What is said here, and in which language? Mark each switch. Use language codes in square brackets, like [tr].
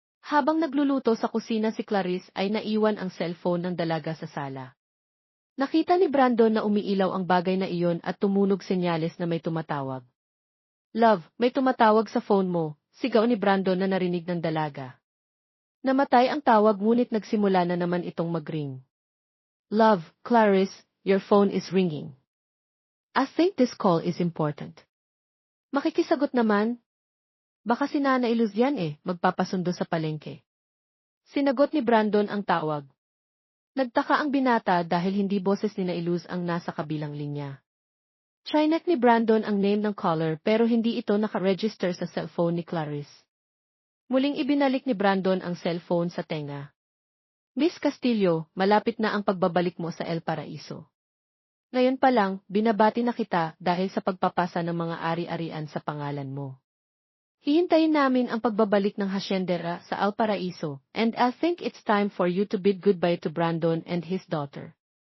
[tl] Habang nagluluto sa kusina si Clarice ay naiwan ang cellphone ng dalaga sa sala. Nakita ni Brandon na umiilaw ang bagay na iyon at tumunog senyales na may tumatawag. Love, may tumatawag sa phone mo, sigaw ni Brandon na narinig ng dalaga. Namatay ang tawag ngunit nagsimula na naman itong mag-ring. [en] Love, Clarice, your phone is ringing. I think this call is important. [tl] Makikisagot naman. Baka si Nanay Luz yan magpapasundo sa palengke. Sinagot ni Brandon ang tawag. Nagtaka ang binata dahil hindi boses ni Nanay Luz ang nasa kabilang linya. Chinek ni Brandon ang name ng caller pero hindi ito nakaregister sa cellphone ni Clarice. Muling ibinalik ni Brandon ang cellphone sa tenga. Miss Castillo, malapit na ang pagbabalik mo sa El Paraiso. Ngayon pa lang, binabati na kita dahil sa pagpapasa ng mga ari-arian sa pangalan mo. Hihintayin namin ang pagbabalik ng hasyendera sa Alparaiso, [en] and I think it's time for you to bid goodbye to Brandon and his daughter.